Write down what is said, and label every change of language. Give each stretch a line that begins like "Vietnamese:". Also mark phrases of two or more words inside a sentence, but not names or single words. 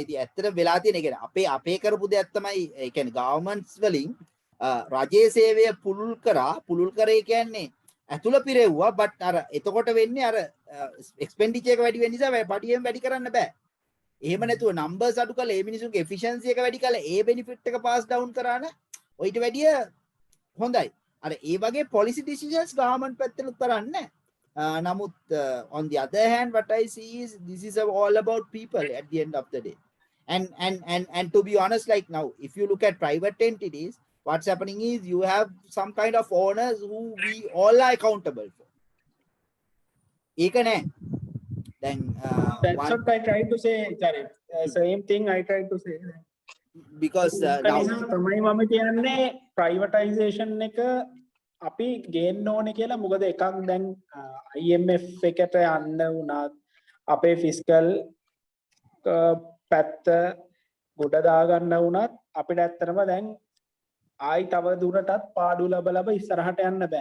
Sinhala: ඉතින් ඇත්තට වෙලා තියෙන එක අපේ කරපු දෙයක් තමයි ඒ කියන්නේ ගවර්න්මන්ට්ස් වලින් රජයේ සේවය පුළුල් කරේ කියන්නේ ඇතුළ පිරෙව්වා බට් අර එතකොට වෙන්නේ අර එක්ස්පෙන්ඩිචර් එක වැඩි වෙන නිසා පඩියෙන් වැඩි කරන්න බෑ. එහෙම නැතුව නම්බර්ස් අඩු කරලා ඒ මිනිසුන්ගේ එෆිෂියන්සි එක වැඩි කරලා ඒ බෙනිෆිට් එක
English: pass down
Sinhala: කරාන ඔයිට වැඩිය හොඳයි. අර ඒ වගේ
English: policy decisions
Sinhala: government පැත්තෙන් කරන්නේ.
English: Namuth, on the other hand, what I see is this is all about people at the end of the day. And to be honest, like now, if you look at private entities, what's happening is you have some kind of owners who we all are accountable for. Then that's what I tried to say, Charit. Same thing I tried to say. Because now
Sinhala: තමයි මම කියන්නේ privatization එක අපි ගේන්න ඕනේ කියලා. මොකද එකක් දැන් IMF එකට යන්න වුණත් අපේ ෆිස්කල් පැත්ත ගොඩ දාගන්න වුණත් අපිට ඇත්තටම දැන් ආයි තව දුරටත් පාඩු ලබ ඉස්සරහට යන්න බෑ.